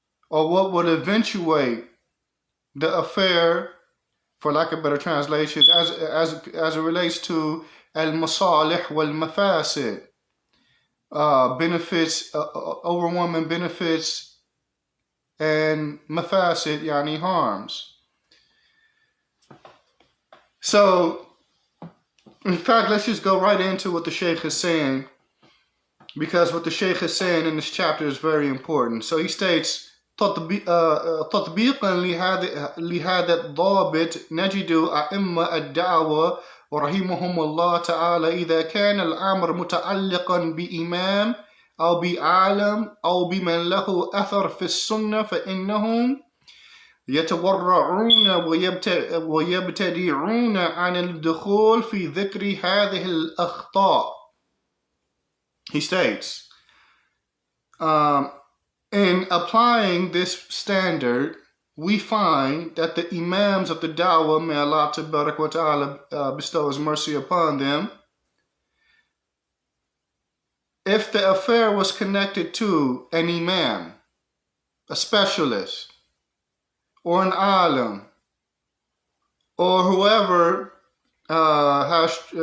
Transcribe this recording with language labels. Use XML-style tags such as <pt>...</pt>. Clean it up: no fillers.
<en>or what would eventuate the affair, for lack of better translations, as it relates to al-masalih wal-mafasid, benefits, overwhelming benefits, and mafasid, yani harms. So, in fact, let's just go right into what the Sheikh is saying, because what the Sheikh is saying in this chapter is very important. So he states,</en> <ar>تطبيقا لهذا الضابط نجد أئمة الدعوة ورحمهم الله تعالى إذا كان الأمر متعلقا بإمام أو بعالم أو بمن له أثر في السنة فإنهم يتورعون ويبتدعون عن الدخول في ذكر هذه الأخطاء.</ar> <en>He states, in applying this standard, we find that the Imams of the Dawah, may Allah Tabarak wa Ta'ala bestow His mercy upon them, if the affair was connected to an Imam, a specialist, or an Alim, or whoever has</en>